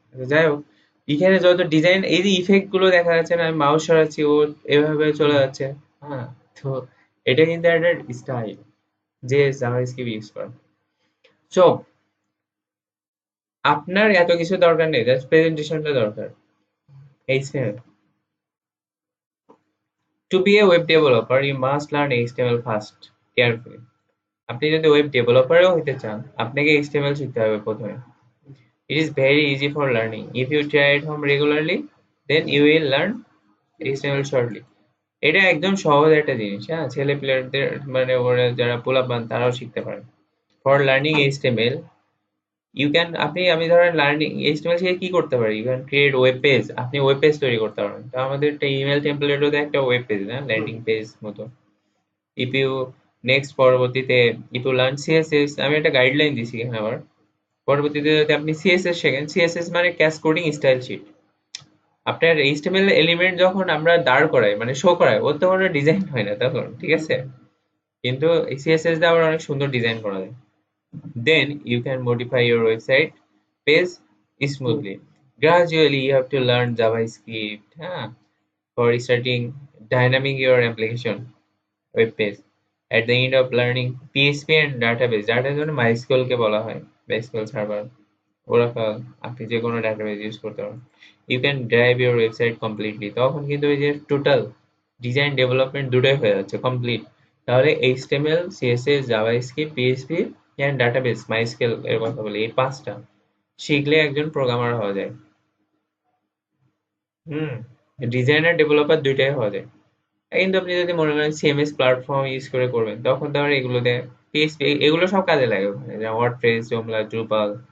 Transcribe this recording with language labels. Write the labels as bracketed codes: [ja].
[bn] আচ্ছা, যাই হোক, এখানে যত ডিজাইন, এই যে ইফেক্ট গুলো দেখা যাচ্ছে না, আমি মাউস সরাচ্ছি ও এভাবে চলে যাচ্ছে, হ্যাঁ। তো এটা কিন্তু একটা স্টাইল যে জাভাস্ক্রিপ্ট ইউজ করে। সো আপনার এত কিছু দরকার নেই, জাস্ট প্রেজেন্টেশনটা দরকার। [en] HTML. To be a web developer, you must learn HTML first, carefully. [bn] আপনি যদি ওয়েব ডেভেলপারও হতে চান, আপনাকে HTML শিখতে হবে প্রথমে। [en] It is very easy for learning. If you try at home regularly, then you will learn HTML shortly. [bn] এটা একদম সহজ একটা জিনিস, হ্যাঁ, ছেলে পেলেদের মানে ওরা যারা পোলাপান তারাও শিখতে পারে। [en] for learning HTML, you can, [bn] আমি ধরেন লার্নিং এইচটিএমএল শিখে কি করতে পারি, [en] you can create web page, [bn] আপনি ওয়েব পেজ তৈরি করতে পারবেন। তো আমাদের একটা ইমেল টেমপ্লেটও দেয়, একটা ওয়েব পেজ না, ল্যান্ডিং পেজ মতো। [en] if you next [bn] পরবর্তীতে [en] if you learn CSS, [bn] আমি একটা গাইডলাইন দিছি এখানে আবার। পরবর্তীতে যদি আপনি সিএসএস শেখেন, সিএসএস মানে ক্যাসকোডিং স্টাইল শিট। আপনার এইচটিএমএল এলিমেন্ট যখন আমরা দাঁড় করাই, মানে শো করাই, ওর তো কোনো ডিজাইন হয় না তখন, ঠিক আছে? কিন্তু সিএসএস দিয়ে আবার অনেক সুন্দর ডিজাইন করা যায়। [en] Then you can modify your website page smoothly. Gradually, you have to learn JavaScript, for starting dynamic your application web page. At the end of learning PHP and database, [bn] database মানে MySQL কে বলা হয়, MySQL server, Oracle, আপনি যে কোনো database use করতে পারেন। [en] You can drive your website completely. [bn] তখন কিন্তু ওই যে টোটাল ডিজাইন ডেভেলপমেন্ট দুটোই হয়ে যাচ্ছে কমপ্লিট। তাহলে HTML, CSS, JavaScript, PHP and database, MySQL এর কথা বলি, এই পাঁচটা শিখলে একজন প্রোগ্রামার হওয়া যায়। হুম, ডিজাইনার ডেভেলপার দুইটাই হওয়া যায়। কিন্তু আপনি যদি মনে করেন সিএমএস প্ল্যাটফর্ম ইউজ করে করবেন, তখন তো আর এগুলো দেয়, পিএইচপি এগুলো সব কাজে লাগে ওখানে, যেমন ওয়ার্ডপ্রেস, জোমলা, ড্রুপাল।